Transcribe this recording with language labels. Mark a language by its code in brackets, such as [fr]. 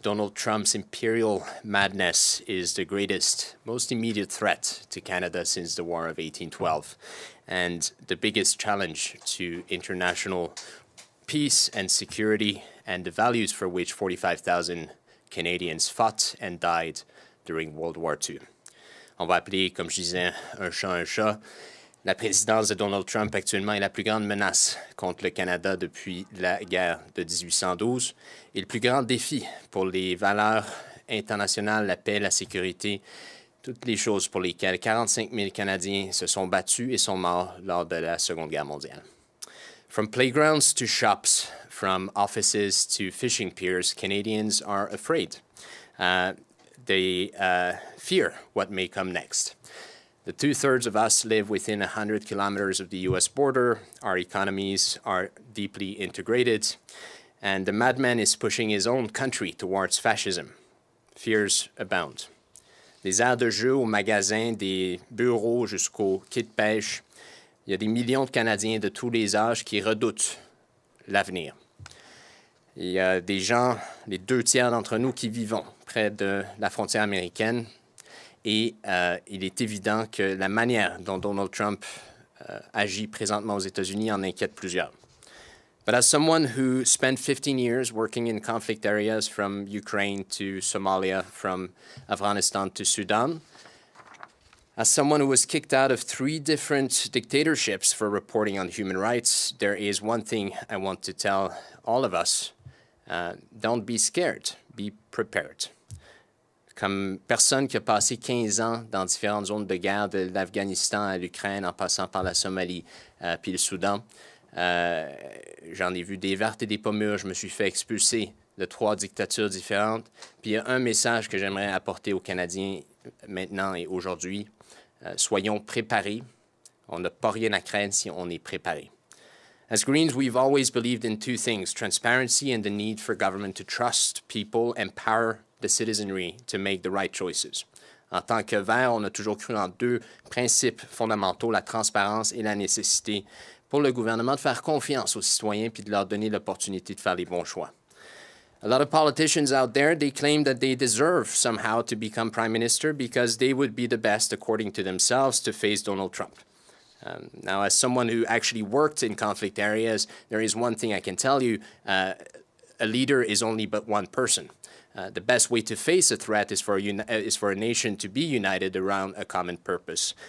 [en] Donald Trump's imperial madness is the greatest, most immediate threat to Canada since the War of 1812, and the biggest challenge to international peace and security and the values for which 45,000 Canadians fought and died during World War II. [fr] On va appeler, comme je disais, un chat un chat. La présidence de Donald Trump actuellement est la plus grande menace contre le Canada depuis la guerre de 1812 et le plus grand défi pour les valeurs internationales, la paix, la sécurité, toutes les choses pour lesquelles 45 000 Canadiens se sont battus et sont morts lors de la Seconde Guerre mondiale. [en] From playgrounds to shops, from offices to fishing piers, Canadians are afraid. They fear what may come next. The 2/3 of us live within 100 kilometers of the U.S. border. Our economies are deeply integrated. And the madman is pushing his own country towards fascism. Fears abound. [fr] Des aires de jeu aux magasins, des bureaux jusqu'aux quais de pêche, il y a des millions de Canadiens de tous les âges qui redoutent l'avenir. Il y a des gens, les 2/3 d'entre nous, qui vivons près de la frontière américaine. Et il est évident que la manière dont Donald Trump agit présentement aux États-Unis en inquiète plusieurs. [en] But as someone who spent 15 years working in conflict areas from Ukraine to Somalia, from Afghanistan to Sudan, as someone who was kicked out of 3 different dictatorships for reporting on human rights, there is one thing I want to tell all of us. Don't be scared, be prepared. [fr] Comme personne qui a passé 15 ans dans différentes zones de guerre, de l'Afghanistan à l'Ukraine, en passant par la Somalie puis le Soudan, j'en ai vu des vertes et des pas mûres. Je me suis fait expulser de 3 dictatures différentes. Puis il y a un message que j'aimerais apporter aux Canadiens maintenant et aujourd'hui. Soyons préparés. On n'a pas rien à craindre si on est préparé. [en] As Greens, we've always believed in 2 things, transparency and the need for government to trust people, empower the citizenry to make the right choices. [fr] En tant que Verts, on a toujours cru en 2 principes fondamentaux, la transparence et la nécessité pour le gouvernement de faire confiance aux citoyens puis de leur donner l'opportunité de faire les bons choix. [en] A lot of politicians out there, they claim that they deserve somehow to become prime minister because they would be the best, according to themselves, to face Donald Trump. Now, as someone who actually worked in conflict areas, there is one thing I can tell you. A leader is only but one person. The best way to face a threat is for a nation to be united around a common purpose.